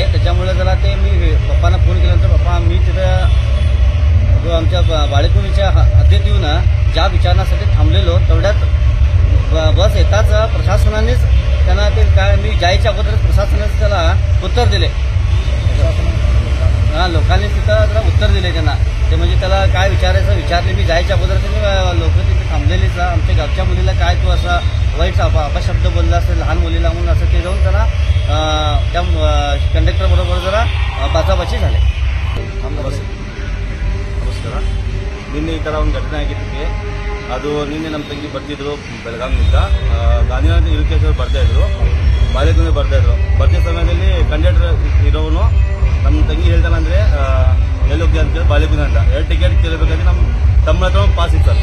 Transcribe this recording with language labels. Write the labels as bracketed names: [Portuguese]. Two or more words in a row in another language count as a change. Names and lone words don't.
[Marathi] त्याच्यामुळे जरा ते मी पप्पांना फोन केल्यानंतर पप्पा मी तिथं जो आमच्या बाळेकुंडीच्या हद्दीत येऊन ज्या विचारण्यासाठी थांबलेलो तेवढ्यात बस येताच प्रशासनानेच त्यांना ते काय मी जायच्या अगोदरच प्रशासनाने त्याला उत्तर दिले, लोकांनी तिथं जरा उत्तर दिले त्यांना। ते म्हणजे त्याला काय विचारायचं विचारले, मी जायच्या अगोदर त्यांनी लोक तिथे थांबलेलीच आमच्या गावच्या मुलीला काय तू असा वाईट अपशब्द बोलला असेल लहान मुलीला म्हणून असं ते जाऊन त्याला त्या कंडक्टर बरोबर जरा बाचाबाची झाले। [Kannada] ನಮಸ್ಕಾರ। ನಿನ್ನೆ ಈ ಥರ ಒಂದು ಘಟನೆ ಆಗಿದ್ದಕ್ಕೆ ಅದು ನಿನ್ನೆ ನಮ್ಮ ತಂಗಿ ಬರ್ತಿದ್ರು ಬೆಳಗಾವಿನಿಂದ ಗಾಂಧಿನಗರ ಇರಿಕೇಶ್ವರ ಬರ್ತಾಯಿದ್ರು, ಬಾಳೆಗುಂದೆ ಬರ್ತಾಯಿದ್ರು। ಬರ್ತಿದ್ದ ಸಮಯದಲ್ಲಿ ಕಂಡಕ್ಟರ್ ಇರೋನು ನಮ್ಮ ತಂಗಿ ಹೇಳ್ತಾನಂದ್ರೆ ಎಲ್ಲಿ ಹೋಗ್ತೀವಿ ಅಂತ ಕೇಳಿ ಬಾಳೆಗುಂದೆ ಅಂತ 2 ಟಿಕೆಟ್ ಕೇಳಬೇಕಾದ್ರೆ ನಮ್ಮ ತಮ್ಮ ಹತ್ರ ಒಂದು ಪಾಸ್ ಇತ್ತು ಸರ್।